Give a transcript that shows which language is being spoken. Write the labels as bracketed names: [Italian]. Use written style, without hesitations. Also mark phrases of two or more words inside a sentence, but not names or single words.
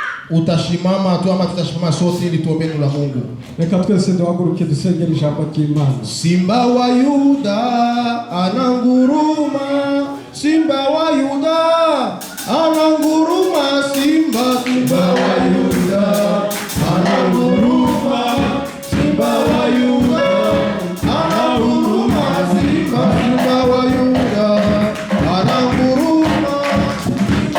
[Swahili] utashimama tu ama tutashimama sote ili tuombe neno la Mungu. [Kinyarwanda] Reka twese duhaguruke dusengere ijambo ry'Imana. [Swahili] Simba wa Yuda ananguruma, Simba wa Yuda ananguruma, Simba wa Yuda ananguruma, Simba wa Yuda ananguruma, Simba wa Yuda ananguruma, Simba